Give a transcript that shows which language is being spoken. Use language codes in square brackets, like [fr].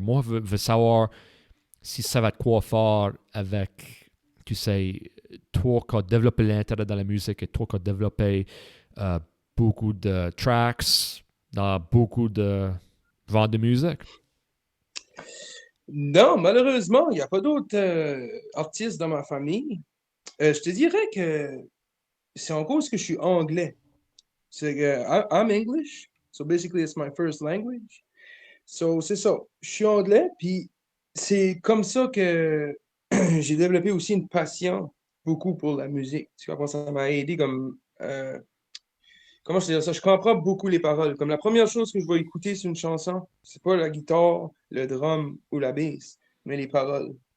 [fr] Moi, je veux savoir si ça va de quoi faire avec, tu sais, toi qui as développé l'intérêt dans la musique et toi qui as développé euh, beaucoup de tracks dans beaucoup de ventes de musique. Non, malheureusement, il n'y a pas d'autres artistes dans ma famille. Je te dirais que c'est en cause que je suis anglais. C'est que [en] I'm English, so basically it's my first language. [fr] So c'est ça. Je suis anglais, puis c'est comme ça que j'ai développé aussi une passion beaucoup pour la musique. Tu comprends, ça m'a aidé comme comment je te dis ça? Je comprends beaucoup les paroles. Comme la première chose que je vais écouter sur une chanson, c'est pas la guitare, le drum ou la bass, mais les paroles.